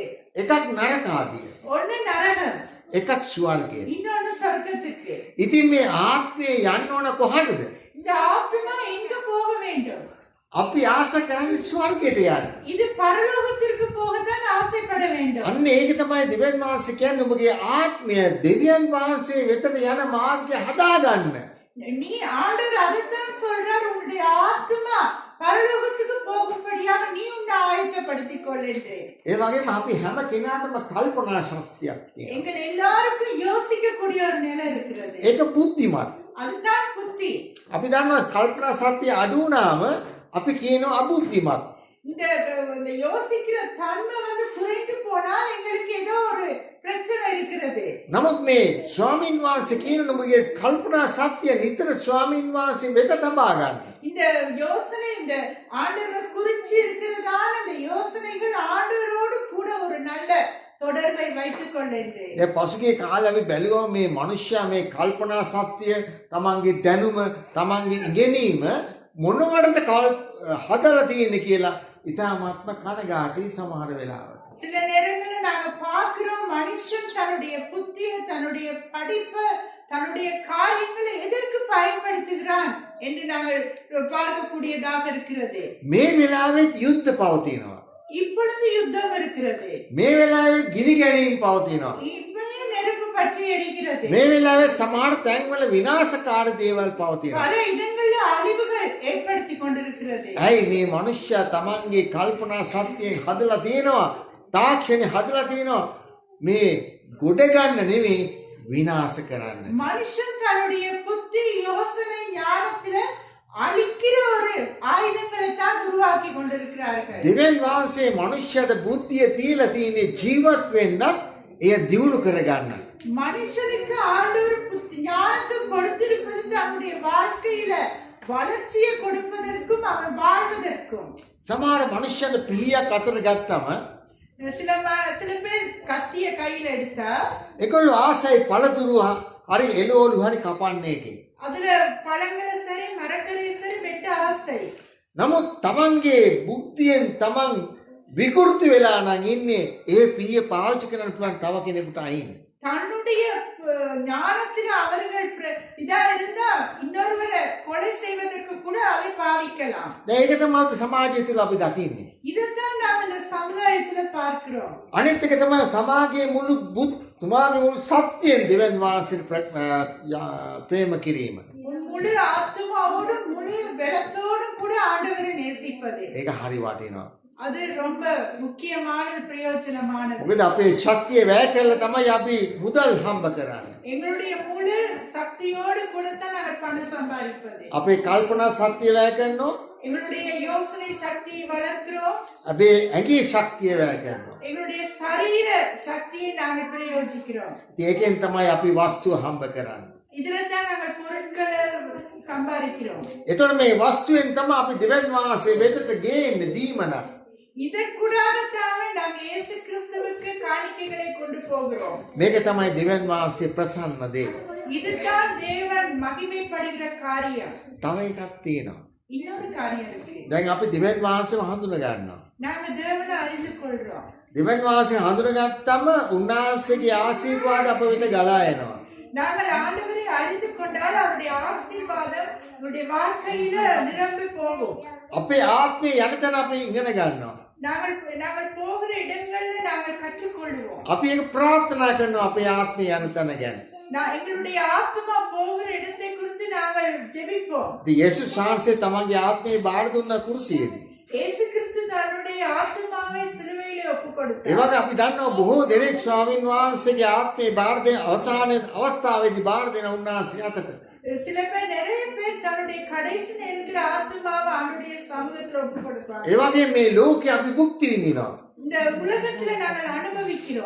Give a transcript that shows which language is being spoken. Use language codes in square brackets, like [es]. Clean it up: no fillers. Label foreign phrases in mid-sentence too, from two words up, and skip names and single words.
[si] එකක් නරකාදිය. [ta] ஒன்னு நரகம், [si] එකක් ස්වර්ගය. [ta] இன்னொன்னு சொர்க்கத்துக்கு. [si] ඉතින් මේ ආත්මය යන්න ඕන කොහටද? [ta] இந்த ஆத்மா எங்க போக வேண்டும்? [si] අපි ආස කරන්නේ ස්වර්ගයට යන්න. [ta] இது பரலோகத்திற்கு போகத்தான் ஆசைப்பட வேண்டும். [si] අන්න ඒක තමයි දෙවියන් වහන්සේ කියන්නේ ඔබගේ ආත්මය දෙවියන් වහන්සේ වෙතට යන මාර්ගය හදාගන්න. [ta] நீ ஆண்டவர் அதைத்தான் சொல்றார், உன்னுடைய ஆத்மா பரலோகத்துக்கு என்று. [si] ඒ වගේම අපි හැම කෙනාටම කල්පනා ශක්තියක් තියෙනවා. [ta] எங்கள் எல்லாருக்கும் யோசிக்கக்கூடிய ஒரு நிலை இருக்கிறது. [si] ඒක බුද්ධිමත්. [ta] அதுதான் புத்தி. [si] අපි දන්නවා කල්පනා ශක්තිය අඩු වුණාම අපි කියනවා අබුද්ධිමත්. [ta] இந்த இந்த யோசிக்கிற தன்மை வந்து குறைந்து போனால் எங்களுக்கு ஏதோ ஒரு பிரச்சனை இருக்கிறது. [si] නමුත් මේ ස්වාමින් වහන්සේ කියන නුඹගේ කල්පනා ශක්තිය නිතර ස්වාමින් වහන්සේ වෙත තබා ගන්න. [ta] இந்த யோசனை இந்த ஆண்டவர் குறிச்சி இருக்கிறதான இந்த யோசனைகள் ஆண்டவரோடு கூட ஒரு நல்ல தொடர்பை வைத்துக் கொள்ளேன். [si] දැන් පසුගිය කාලේ අපි බැලුවා මේ මිනිස්සයා මේ කල්පනා ශක්තිය තමන්ගේ දැනුම තමන්ගේ ඉගෙනීම මොනවටද හදලා තියෙන්නේ කියලා ඉතාමත්ම කනගාටුයි සමහර වෙලාවට. [ta] சில நேரங்களில் நாங்க பார்க்கிறோம் மனுஷன் தன்னுடைய புத்திய தன்னுடைய படிப்பை தன்னுடைய காரியங்களை எதற்கு பயன்படுத்துகிறான் என்று நாங்கள் பார்க்கக்கூடியதாக இருக்கிறது. [si] මේ වෙලාවෙත් යුද්ධ පවතිනවා. [ta] இப்பொழுது யுத்தம் இருக்கிறது. [si] මේ වෙලාවේ ගිනි ගැනීම් පවතිනවා. [ta] இப்பயே நெருப்பு பற்றி எரிகிறது. [si] මේ වෙලාවේ සමහර තැන්වල විනාශකාරී දේවල් පවතිනවා. [ta] பல இடங்களில் அழிவுகள் ஏற்படுத்தி கொண்டிருக்கிறது. [si] ඇයි මේ මිනිස්සයා තමන්ගේ කල්පනා ශක්තියෙන් හදලා තියෙනවා, තාක්ෂණය හදලා තියෙනවා මේ ගොඩ ගන්න නෙමෙයි විනාශ කරන්න. [ta] மனுஷன் தன்னுடைய புத்தி யோசனை ஞானத்தில அழிக்கிற ஒரு ஆயுதங்களை தான் உருவாக்கி கொண்டிருக்கிறார்கள். [si] දෙවියන් වහන්සේ මනුෂ්‍යයට බුද්ධිය තියලා තියෙන්නේ ජීවත් වෙන්නත් එය දියුණු කරගන්න. [ta] மனுஷனுக்கு ஆண்டவர் புத்தி ஞானத்தை கொடுத்திருப்பது தன்னுடைய வாழ்க்கையில வளர்ச்சியை கொடுப்பதற்கும் அவன் வாழ்வதற்கும். [si] සමහර මනුෂ්‍යයන්ට පිහියක් අතට ගත්තම [ta] சில பேர் கத்திய கையில எடுத்தா [si] ඒගොල්ලෝ ආසයි පළතුරු හරි එළවලු හරි කපන්න එකේ. [ta] அதுல பழங்களை சரி மரக்கறியை சரி வெட்ட ஆசை. [si] නමුත් තමන්ගේ බුද්ධියෙන් තමන් විකෘති වෙලා නම් ඉන්නේ ඒ පිහිය පාවිච්චි කරන්න පුළුවන් තව කෙනෙකුට අයින්. [ta] தன்னுடைய ஞானத்தில் அவர்கள் இதா இருந்தா இன்னொருவரை கொலை செய்வதற்கு கூட அதை பாவிக்கலாம். [si] දැන් ඒක තමයි සමාජය තුළ අපි දකින්නේ. [ta] இதைத்தான் நாம் இந்த சமுதாயத்துல பார்க்கிறோம். [si] අනිත් එක තමයි තමාගේ මුළු සත්‍යයෙන් දෙවියන් වහන්සේට ප්‍රේම කිරීම. [ta] முழு ஆத்மாவோடும் முழு பலத்தோடும் கூட ஆண்டவரை நேசிப்பது. [si] ඒක හරි වටිනවා. [ta] அது ரொம்ப முக்கியமானது பிரயோஜனமானது. [si] මොකද අපේ ශක්තිය වැය කරලා තමයි අපි මුදල් හම්බ කරන්නේ. [ta] எங்களுடைய முழு சக்தியோடு கூட தான் நாங்கள் பணம் சம்பாதிப்பது. [si] අපේ කල්පනා ශක්තිය වැය කරනවා. [ta] எங்களுடைய யோசனை சக்தியை வளர்க்கிறோம். [si] අපේ ඇඟේ ශක්තිය වැය කරනවා. [ta] எங்களுடைய சரீர சக்தியை நாங்கள் பிரயோஜிக்கிறோம். [si] ඒකෙන් තමයි අපි වස්තුව හම්බ කරන්නේ. [ta] இதுல தான் நாங்கள் பொருட்களை சம்பாதிக்கிறோம். [si] එතකොට මේ වස්තුවෙන් තමයි අපි දෙවියන් වහන්සේ වෙතට ගේන්නේ දීමන. [ta] இதற்குடாகத்தானே நாங்கள் இயேசு கிறிஸ்துவுக்கு காணிக்கைகளை கொண்டு போகிறோம். [si] මේක තමයි දෙවියන් වහන්සේ ප්‍රසන්න දේ. [ta] இதுதான் தேவன் மகிமைப்படுகிற காரியம். [si] තව එකක් තියෙනවා. [ta] இன்னொரு காரியம் இருக்கு. [si] දැන් අපි දෙවියන් වහන්සේව හඳුන ගන්නවා. [ta] நாங்க தேவனை அறிந்து கொள்றோம். [si] දෙවියන් වහන්සේ හඳුනගත්තම උන්වහන්සේගේ ආශිර්වාද අප වෙත ගලා එනවා. [ta] நாங்கள் ஆண்டவரை அறிந்து கொண்டால் அவருடைய ஆசீர்வாதம் நம்முடைய வாழ்க்கையில நிரம்பி போகும். [si] අපේ ආත්මේ යන තැන අපි ඉගෙන ගන්නවා. [ta] நாங்கள் போகிற இடங்கள்ல நாங்கள் கற்றுக்கொள்வோம். [si] අපි ඒක ප්‍රාර්ථනා කරනවා අපේ ආත්මේ යන තැන ගැන. [ta] எங்களுடைய ஆத்மா போகிற இடத்தை குறித்து நாங்கள் ஜெபிப்போம். [si] ඉතින් යේසුස් වහන්සේ තමන්ගේ ආත්මේ බාර දුන්නා කුරුසියේදී. [ta] இயேசு கிறிஸ்து தன்னுடைய ஆத்மாவை சிலுவையிலே ஒப்புக்கொடுத்தார். [si] ඒ වගේ අපි දන්නවා බොහෝ දෙනෙක් ස්වාමින් වහන්සේගේ ආත්මේ බාර දෙන අවසාන අවස්ථාවේදී බාර දෙන උන්වහන්සේ අතට. [ta] சில பேர் நிறைய பேர் தன்னுடைய கடைசி நேரத்தில் ஆத்மாவை ஆண்டுடைய சமூகத்தில் ஒப்புக்கொடுப்பாங்க. [si] ඒ වගේ මේ ලෝකේ අපි භුක්ති විඳිනවා. [ta] இந்த உலகத்துல நாங்கள் அனுபவிக்கிறோம்.